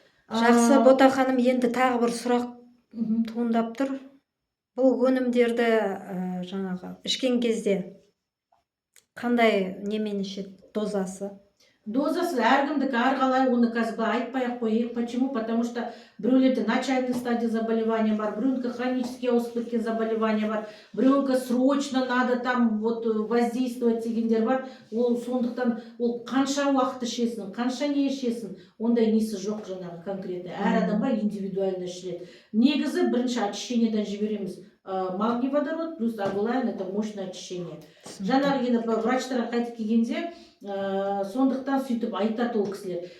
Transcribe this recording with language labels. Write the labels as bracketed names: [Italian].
[Kazakh] Жақсы, Бота ханым, енді тағы бір сұрақ туындап тұр. Бұл өнімдерді жаңағы ішкен кезде қандай немен ішеді, дозасы? Дозасы әркімдікі әрқалай, оны қазір айтпай-ақ қояйық. [Russian] Почему? Потому что [Kazakh] біреулерде начальный стадия заболевания бар, біреунікі хронически ауысып кеткен заболевания бар, біреунікі [Russian] срочно надо там вот воздействовать [Kazakh] дегендер бар. Ол сондықтан ол қанша уақыт ішесің, қанша не ішесің, ондай несі жоқ жаңағы конкретно. Әр адамға индивидуально ішіледі. Негізі бірінші очищениеден жібереміз. [Russian] магний водород плюс агулайн это мощное очищение. [Kazakh] Жаңағы енді врачтарға қайтып келгенде сондықтан сөйтіп айтады ол кісілер.